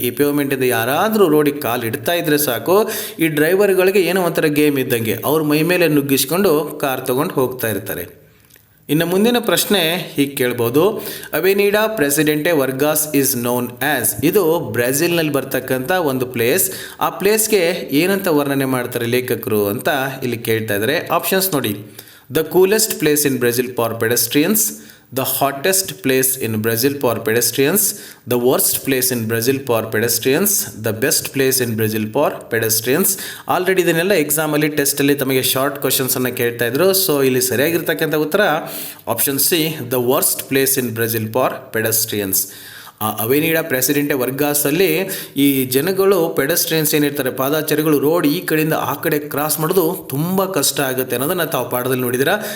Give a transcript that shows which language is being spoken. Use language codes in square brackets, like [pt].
[kn] ಈ ಪೇಮೆಂಟಿಂದ ಯಾರಾದರೂ ರೋಡಿಗೆ ಕಾಲು ಇಡ್ತಾ ಇದ್ರೆ ಸಾಕು, ಈ ಡ್ರೈವರ್ಗಳಿಗೆ ಏನೋ ಒಂಥರ ಗೇಮ್ ಇದ್ದಂಗೆ ಅವ್ರ ಮೈ ಮೇಲೆ ನುಗ್ಗಿಸ್ಕೊಂಡು ಕಾರ್ ತೊಗೊಂಡು ಹೋಗ್ತಾ ಇರ್ತಾರೆ. ಇನ್ನು ಮುಂದಿನ ಪ್ರಶ್ನೆ ಹೀಗೆ ಕೇಳ್ಬೋದು, [en] Avenida Presidente Vargas is known as. [kn] ಇದು ಬ್ರೆಜಿಲ್ನಲ್ಲಿ ಬರ್ತಕ್ಕಂಥ ಒಂದು ಪ್ಲೇಸ್. ಆ ಪ್ಲೇಸ್ಗೆ ಏನಂತ ವರ್ಣನೆ ಮಾಡ್ತಾರೆ ಲೇಖಕರು ಅಂತ ಇಲ್ಲಿ ಕೇಳ್ತಾ ಇದ್ದಾರೆ. ಆಪ್ಷನ್ಸ್ ನೋಡಿ, [en] the coolest place in Brazil for pedestrians, the hottest place in Brazil for pedestrians, the worst place in Brazil for pedestrians, the best place in Brazil for pedestrians. [kn] Already ಇದನ್ನೆಲ್ಲ ಎಕ್ಸಾಮಲ್ಲಿ ಟೆಸ್ಟಲ್ಲಿ ತಮಗೆ ಶಾರ್ಟ್ ಕ್ವಶನ್ಸನ್ನು ಕೇಳ್ತಾ ಇದ್ರು. So ಇಲ್ಲಿ ಸರಿಯಾಗಿರ್ತಕ್ಕಂಥ ಉತ್ತರ option C, [en] The worst place in Brazil for pedestrians. [kn] ಅವೆನಿಡಾ ಪ್ರೆಸಿಡೆಂಟೆ ವರ್ಗಾಸಲ್ಲಿ ಈ ಜನಗಳು pedestrians ಏನಿರ್ತಾರೆ, ಪಾದಾಚಾರಿಗಳು, ರೋಡ್ ಈ ಕಡೆಯಿಂದ ಆ ಕಡೆ ಕ್ರಾಸ್ ಮಾಡೋದು ತುಂಬ ಕಷ್ಟ ಆಗುತ್ತೆ ಅನ್ನೋದನ್ನು ತಾವು ಪಾಠದಲ್ಲಿ ನೋಡಿದ್ದೀರಾ.